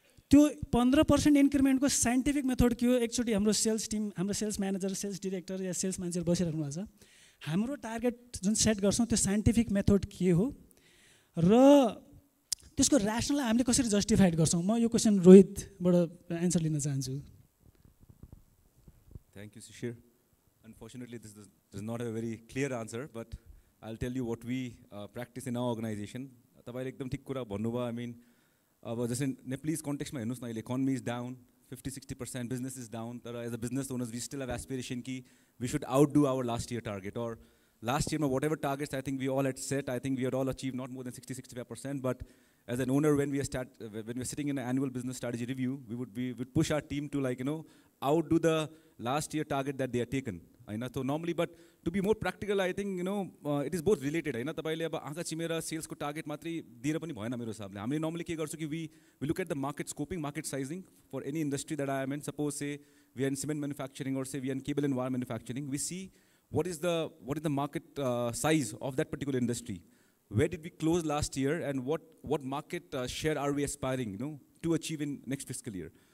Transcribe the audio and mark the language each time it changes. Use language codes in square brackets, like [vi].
[ne] त्यो 15% इन्क्रिमेन्टको scientific method के हो? एकचोटि हाम्रो सेल्स टिम, हाम्रो सेल्स म्यानेजर, सेल्स डिरेक्टर या सेल्स मान्छेहरू बसिराख्नु भएको छ. हाम्रो टार्गेट जुन सेट गर्छौँ त्यो साइन्टिफिक मेथड के हो र त्यसको ऱ्यासनल हामीले कसरी जस्टिफाइड गर्छौँ? म यो क्वेसन रोहितबाट एन्सर लिन चाहन्छु. [en] Thank you, Shishir. Unfortunately, this is not a very clear answer, but I'll tell you what we practice in our organization. [ne] तपाईले एकदम ठिक कुरा भन्नुभयो. [en] I mean, [ne] अब जस्तै नेपालीज कन्टेक्स्टमा हेर्नुहोस् न, अहिले [en] Economy is down, 50-60% business is down. तर as a business owners, we still have aspiration कि we should outdo our last year target. Or last year, whatever targets I think we all had set, I think we had all achieved not more than 60-65%. But as an owner, when we are sitting in an annual business strategy review, we would push our team to outdo the last year target that they had taken. So normally, but to be more practical, I think it is both related. [ne] तपाईले अब आँखा चिमेर सेल्सको target मात्रै दिएर पनि भएन मेरो हिसाबले. हामीले normally के गर्छौँ कि [en] we look at the market scoping, market sizing for any industry that I am in. Suppose say we are in cement manufacturing or say we are in cable and wire manufacturing. We see what is the market size of that particular industry. Where did we close last year, and what market share are we aspiring to achieve in next fiscal year?